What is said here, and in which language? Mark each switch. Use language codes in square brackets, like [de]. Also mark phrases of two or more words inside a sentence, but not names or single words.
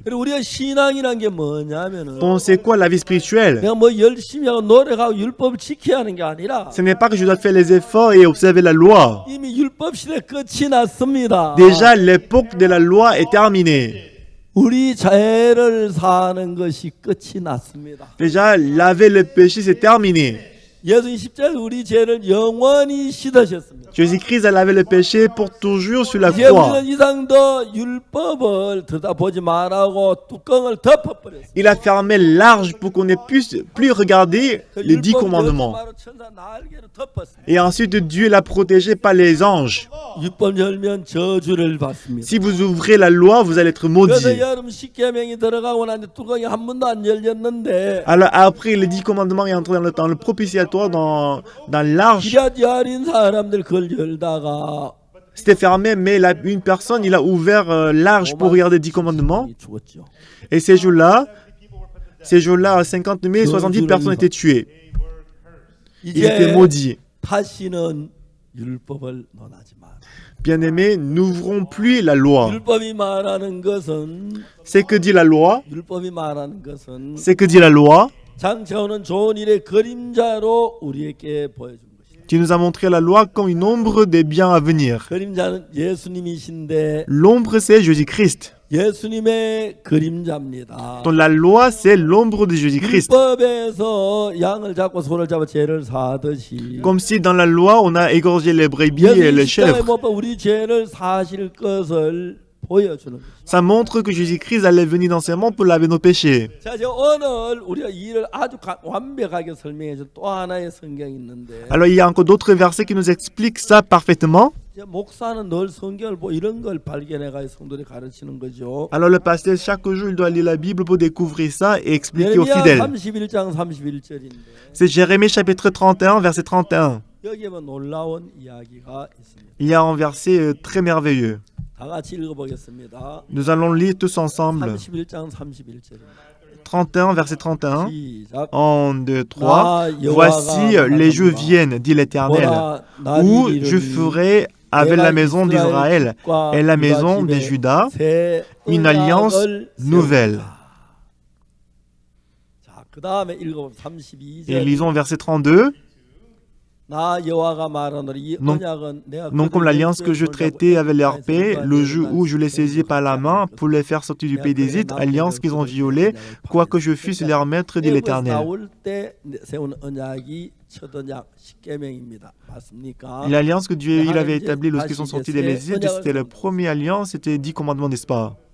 [ko] 그리고 우리가 신앙이란 게 뭐냐면은 [fr] Donc c'est quoi la vie spirituelle? [ko] 내가 뭐 열심히 하고 노력하고 율법을 지켜야 하는 게 아니라 [fr] Ce n'est pas que je dois faire les efforts et observer la loi. [ko] 이미 율법 시대 끝이 났습니다. [fr] Déjà, l'époque de la loi est terminée. [ko] 우리 죄를 사는 것이 끝이 났습니다. [fr] Déjà, laver le péché, c'est terminé. [ko] 예수님 십자가에 우리 죄를 영원히 씻으셨습니다. [fr] Jésus-Christ a lavé le péché pour toujours sur la [ko] 이제 [fr] croix. [ko] 우리는 이상 더 율법을 들여다보지 말라고 뚜껑을 덮어버렸습니다. [fr] Il a fermé large pour qu'on ne puisse plus regarder les 10 commandements. [ko] 천사 날개로 덮었습니다. [fr] Et ensuite, Dieu l'a protégé par les anges. [ko] 율법 열면 저주를 받습니다. [fr] Si vous ouvrez la loi, vous allez être [ko] 그래서 [fr] maudit. [ko] 여름 십계명이 들어가고 나니 뚜껑이 한 번도 안 열렸는데 [fr] Alors après, les 10 commandements est entré dans le propitiatoire, dans l'arche. [ko] 기랏 야린 사람들 그걸 열다가 [fr] C'était fermé, mais une personne, il a ouvert l'arche pour regarder les 10 commandements. [ko] 죽었죠. [fr] Et ces jours-là, 50 000, 70 personnes étaient tuées. Ils étaient [ko] 이제 [fr] maudits. [ko] 다시는 율법을 논하지 마. [fr] Bien-aimés, n'ouvrons plus la loi. [ko] 율법이 말하는 것은 [fr] C'est que dit la loi? [ko] 율법이 말하는 것은 [fr] C'est que dit la loi? [ko] 장차오는 좋은 일의 그림자로 우리에게 보여준 것이다. [fr] Qui nous a montré la loi comme une ombre des biens à venir. [ko] 그림자는 예수님이신데 [fr] L'ombre, c'est Jésus-Christ. [ko] 예수님의 그림자입니다. [fr] Donc la loi, c'est l'ombre de Jésus-Christ. [ko] 율법에서 양을 잡고 소를 잡아 죄를 사듯이 [fr] Comme si dans la loi, on a égorgé les brebis et les [ko] 예수님 십자가에 [fr] chèvres. [ko] 못 박혀 우리 죄를 사실 것을 보여주는 것이다. [fr] Ça montre que Jésus-Christ allait venir dans ces mondes pour laver nos péchés. [ko] 자, 이제 오늘 우리가 이 일을 아주 완벽하게 설명해 준 또 하나의 성경이 있는데 [fr] Alors il y a encore d'autres versets qui nous expliquent ça parfaitement. [ko] 이제 목사는 늘 성경을 이런 걸 발견해가 성도들이 가르치는 거죠. [fr] Alors le pasteur, chaque jour, il doit lire la Bible pour découvrir ça et expliquer aux [ko] 예레미야 [fr] fidèles. [ko] 31장 31절인데 [fr] C'est Jérémie chapitre 31, verset 31. [ko] 여기에 뭐 놀라운 이야기가 있습니다. [fr] Il y a un verset très merveilleux. [ko] 다 같이 읽어보겠습니다. [fr] Nous allons lire tous ensemble. [ko] 31장 31절입니다. 31, [fr] verset 31. [ko] 시작. 1, 2, 3. [fr] Voici les jours viennent, dit l'Éternel, où je ferai avec la maison d'Israël et la maison de Juda une alliance nouvelle. [ko] 자, 그다음에 읽어 32절. [fr] Et lisons verset 32. [ko] 나 여호와가 말하노니 이 [fr] Non, [ko] 언약은 내가 [fr] Non comme l'alliance que je traitais avec leur paix le jour où je les saisis par la main pour les faire sortir du pays d'Égypte, alliance qu'ils ont violée, quoique je fusse leur maître, dit l'Éternel. [ko] 나올 때 세운 언약이 첫 언약 십계명입니다. 맞습니까? [fr] L'alliance que Dieu il avait établie lorsqu'ils sont sortis de l'Égypte, c'était la première alliance, c'était 10 commandements, n'est-ce pas?